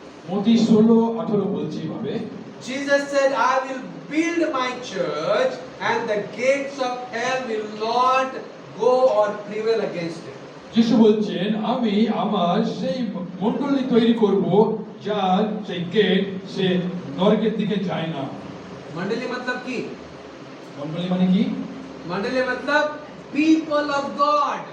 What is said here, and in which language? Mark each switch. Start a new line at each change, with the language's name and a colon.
Bangla: মতি 16:18 বলছি ভাবে।
English: Jesus said, I will build my church and the gates of hell will not go or prevail against it.
Bangla: যিশু বলছেন আমি আমার সেই মণ্ডলী তৈরি করব যার সেই গেট সে নরকের দিকে যায় না।
Hindi: मंडली मतलब की?
Bangla: মণ্ডলী মানে কি?
Hindi: मंडली मतलब
English: people of God.